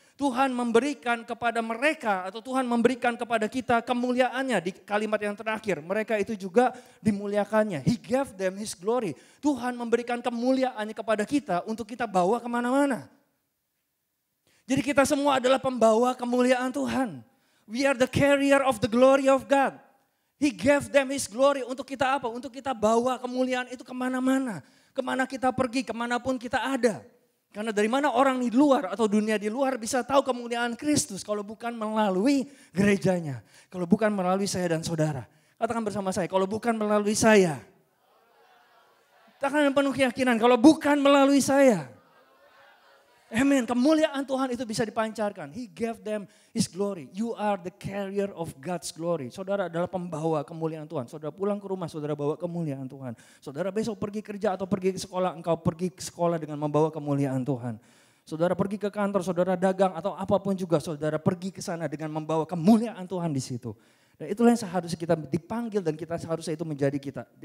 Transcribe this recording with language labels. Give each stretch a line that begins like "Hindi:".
Indonesian: Tuhan memberikan kepada mereka atau Tuhan memberikan kepada kita kemuliaannya di kalimat yang terakhir. Mereka itu juga dimuliakannya.
English: He gave them His glory.
Indonesian: Tuhan memberikan kemuliaannya kepada kita untuk kita bawa kemana-mana. Jadi kita semua adalah pembawa kemuliaan Tuhan.
English: We are the carrier of the glory of God. He gave them His glory
Indonesian: untuk kita apa? Untuk kita bawa kemuliaan itu kemana-mana. Kemana kita pergi, kemanapun kita ada. Karena dari mana orang di luar atau dunia di luar bisa tahu kemuliaan Kristus kalau bukan melalui gerejanya. Kalau bukan melalui saya dan saudara. Katakan bersama saya, kalau bukan melalui saya. Katakan dengan penuh keyakinan, kalau bukan melalui saya. Amin, kemuliaan Tuhan itu bisa dipancarkan.
English: He gave them His glory. You are the carrier of God's glory.
Indonesian: Saudara adalah pembawa kemuliaan Tuhan. Saudara pulang ke rumah, saudara bawa kemuliaan Tuhan. Saudara besok pergi kerja atau pergi ke sekolah, engkau pergi ke sekolah dengan membawa kemuliaan Tuhan. Saudara pergi ke kantor, saudara dagang atau apapun juga, saudara pergi ke sana dengan membawa kemuliaan Tuhan di situ. Dan itulah yang seharusnya kita dipanggil dan kita seharusnya itu menjadi kita.